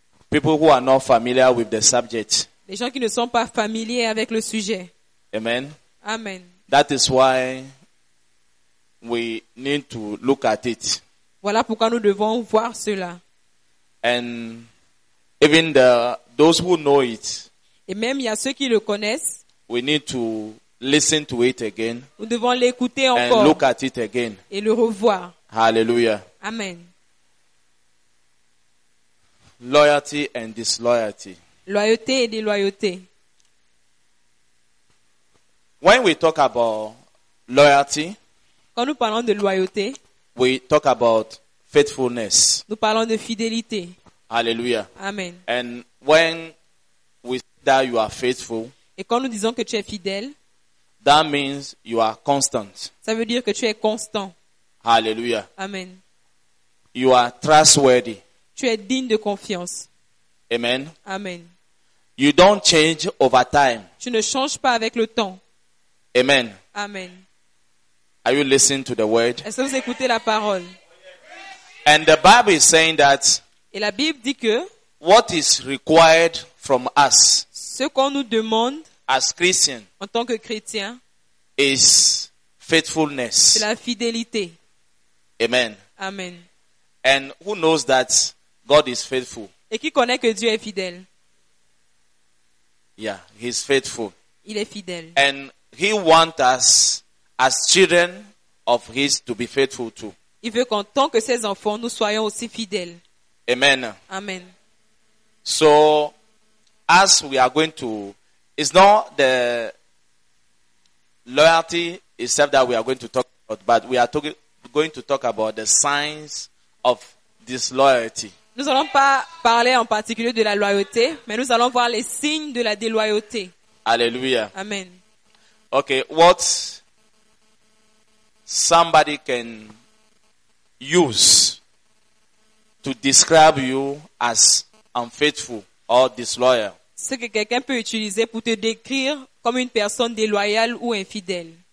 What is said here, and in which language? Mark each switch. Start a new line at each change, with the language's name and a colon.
English: People who are not familiar with the subject.
French: Les gens qui ne sont pas familiers avec le sujet. Amen. Amen.
English: That is why we need to look at it.
French: Voilà pourquoi nous devons voir cela.
English: And even those who know it.
French: Et même il y a ceux qui le connaissent.
English: We need to listen to it again.
French: Nous devons l'écouter encore.
English: And look at it again.
French: Et le revoir. Hallelujah. Amen.
English: Loyalty and disloyalty.
French: Loyauté et déloyauté.
English: When we talk about loyalty,
French: quand nous parlons de loyauté,
English: we talk about faithfulness.
French: Nous parlons de fidélité. Hallelujah. Amen.
English: And when we say that you are faithful,
French: et quand nous disons que tu es fidèle,
English: that means you are constant.
French: Ça veut dire que tu es constant. Hallelujah. Amen.
English: You are trustworthy.
French: Tu es digne de confiance. Amen. Amen.
English: You don't change over time.
French: Tu ne changes pas avec le temps. Amen. Amen.
English: Are you listening to the word?
French: Est-ce que vous écoutez la parole?
English: And the Bible is saying that.
French: Et la Bible dit que.
English: What is required from us?
French: Ce qu'on nous demande
English: as Christian,
French: en tant que chrétien
English: is faithfulness.
French: C'est la fidélité. Amen. Amen.
English: And who knows that God is faithful?
French: Et qui connaît que Dieu est fidèle?
English: Yeah, he is faithful.
French: Il est fidèle.
English: And he wants us as children of his to be faithful too.
French: Il veut qu'en tant que ses enfants nous soyons aussi fidèles. Amen. Amen.
English: So as we are going to, it's not the loyalty itself that we are going to talk about, but we are going to talk about the signs of disloyalty.
French: Nous allons pas parler en particulier de la loyauté, mais nous allons voir les signes de la déloyauté. Alléluia. Amen.
English: Okay, what somebody can use to describe you as unfaithful or disloyal?
French: Ce que quelqu'un peut utiliser pour te décrire comme une personne déloyale ou infidèle.